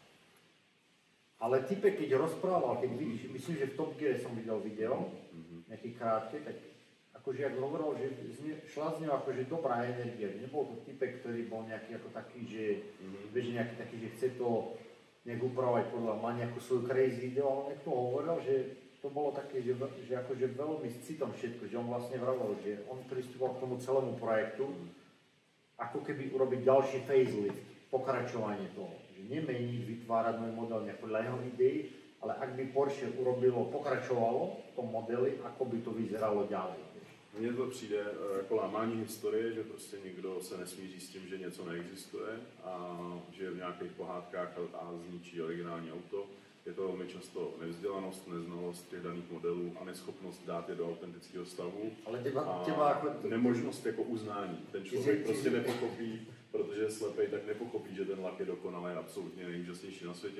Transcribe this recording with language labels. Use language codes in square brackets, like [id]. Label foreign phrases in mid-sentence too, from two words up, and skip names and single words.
[sk] Ale typek, keď rozprával, keď vidíš, myslím, že v Top Gear som videl video, nejaký krátke, tak akože jak hovoril, že šla z neho akože dobrá energia, že nebol to typek, ktorý bol nejaký ako taký, že vieš, nejaký taký, že chce to nejak upravovať podľa, má nejakú svoju crazy ideu, ale niekto hovoril, že to bolo také, že akože veľmi s citom všetko, že on vlastne vravel, že on pristupoval k tomu celému projektu, ako keby urobiť ďalší facelift, pokračovanie toho, že nemeniť, vytvárať nový model nejak podľa jeho ideí, ale ak by Porsche urobilo, pokračovalo v tom modeli, ako by to vyzeralo ďalej. [cs] Mně to přijde jako lámání historie, že prostě někdo se nesmíří s tím, že něco neexistuje a že v nějakých pohádkách a zničí originální auto. Je to velmi často nevzdělanost, neznalost těch daných modelů a neschopnost dát je do autentického stavu. Ale těba jako nemožnost jako uznání. Ten člověk prostě nepochopí, protože je slepej, tak nepochopí, že ten lak je dokonalý, absolutně nejúžasnější na světě.